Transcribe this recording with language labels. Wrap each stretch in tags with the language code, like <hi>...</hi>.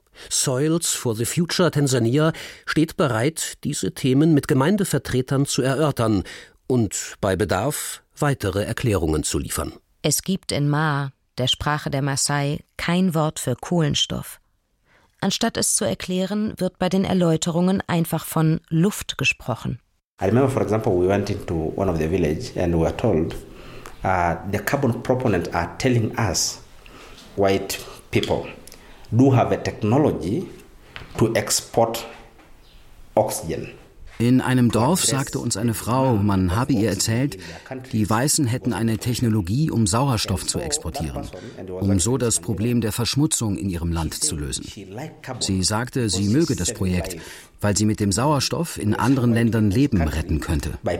<de>Soils for the Future Tanzania steht bereit, diese Themen mit Gemeindevertretern zu erörtern und bei Bedarf weitere Erklärungen zu liefern. Es gibt in Ma, der Sprache der Maasai, kein Wort für Kohlenstoff. Anstatt es zu erklären, wird bei den Erläuterungen einfach von Luft gesprochen.</de> <en>I remember, for example, we went into one of the villages and we were told, the carbon proponents are telling us, white people, do have a technology to export oxygen.</en> <de>In einem Dorf sagte uns eine Frau, man habe ihr erzählt, die Weißen hätten eine Technologie, um Sauerstoff zu exportieren, um so das Problem der Verschmutzung in ihrem Land zu lösen. Sie sagte, sie möge das Projekt, weil sie mit dem Sauerstoff in anderen Ländern Leben retten könnte.</de>